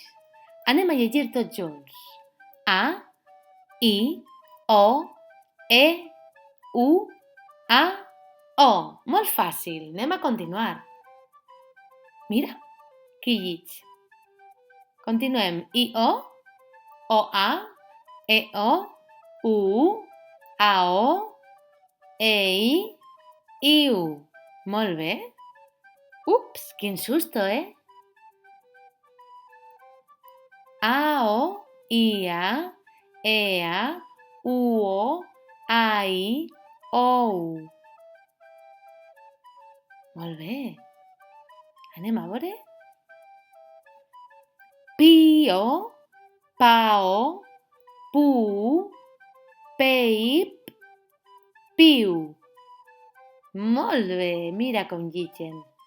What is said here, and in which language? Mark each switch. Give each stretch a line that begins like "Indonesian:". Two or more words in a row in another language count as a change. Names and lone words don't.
Catalan: Anem a llegir tots junts. A, I, O, E, U, A, O. Molt fàcil. Anem a continuar. Mira, que lleig. Continuem. I, O, A, E, O, U, A, O, E, I, U. Molt bé. Ups, quin susto, A, O, I, A, E, A, U, O, A, I, O, U. Molt bé. Anem a veure. Pio, Pao, Pu, Peip, Piu. Molt bé, mira com llegeixen.